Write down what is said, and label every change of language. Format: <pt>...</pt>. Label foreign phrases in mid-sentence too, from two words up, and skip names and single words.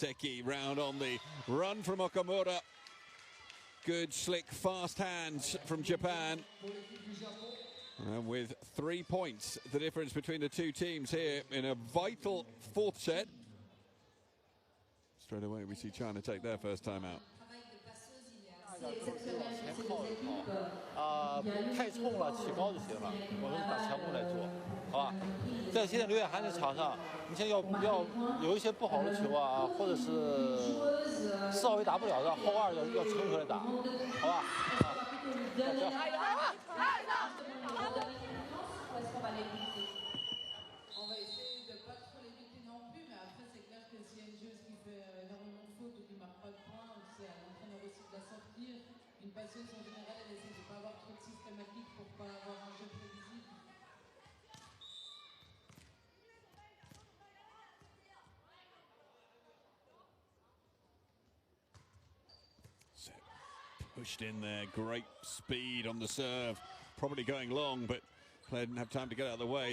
<en>Seki round on the run from Okamura. Good, slick, fast hands from Japan. And with 3 points, the difference between the two teams here in a vital fourth set. Straight away, we see China take their first time out.</en> <zh>太冲了，起高就行了。我们把强攻来做，好吧？在现在刘烨涵的场上，你现在要有一些不好的球啊，或者是稍微打不了的后二要撑回来打，好吧？</zh> <fr>On va essayer de ne pas trop l'éviter non plus, mais après c'est clair que s'il y a une joueuse qui fait énormément de fautes ou qui ne marque pas de points, patience en général, elle essaie de ne pas avoir trop de systématique pour ne pas avoir un jeu prévisible.</fr> <en>Pushed in there, great speed on the serve. Probably going long, but player didn't have time to get out of the way.</en>